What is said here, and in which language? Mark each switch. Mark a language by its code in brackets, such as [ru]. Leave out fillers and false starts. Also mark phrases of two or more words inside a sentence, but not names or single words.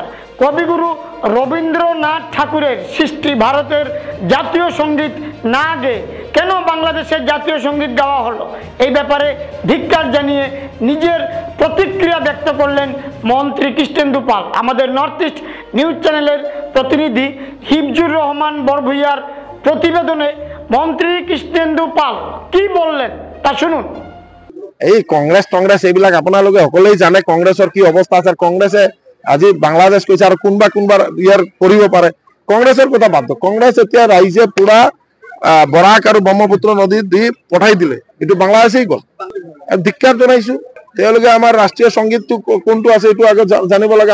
[bn] কবিগুরু রবীন্দ্রনাথ ঠাকুরের সৃষ্টি ভারতের জাতীয় সঙ্গীত না গেয়ে কেন বাংলাদেশের জাতীয় সঙ্গীত গাওয়া হলো, এই ব্যাপারে ধিক্কার জানিয়ে নিজের প্রতিক্রিয়া ব্যক্ত করলেন মন্ত্রী কৃষ্ণেন্দু পাল। আমাদের নর্থ ইস্ট নিউজ চ্যানেলের প্রতিনিধি হিফজুর রহমান বরভূইয়ার প্রতিবেদনে মন্ত্রী কৃষ্ণেন্দু পাল কি বললেন তা শুনুন। [as] এই কংগ্রেস এইবিলাক আপোনালোকে সকলেই জানে কংগ্ৰেছৰ কি অৱস্থা আছে। কংগ্ৰেছে আজি বাংলাদেশ কৈছে আৰু কোনবা ইয়াৰ কৰিব পাৰে। কংগ্ৰেছৰ কথা বাদ দিয়ক। কংগ্ৰেছ এতিয়া ৰাইজে পুৰা বৰাক আৰু ব্ৰহ্মপুত্ৰ নদী দি পঠাই দিলে, এইটো বাংলাদেশেই গ'ল। ধিক্কাৰ জনাইছো। তেওঁলোকে আমাৰ ৰাষ্ট্ৰীয় সংগীতটো কোনটো আছে এইটো আগত জানিব লাগে।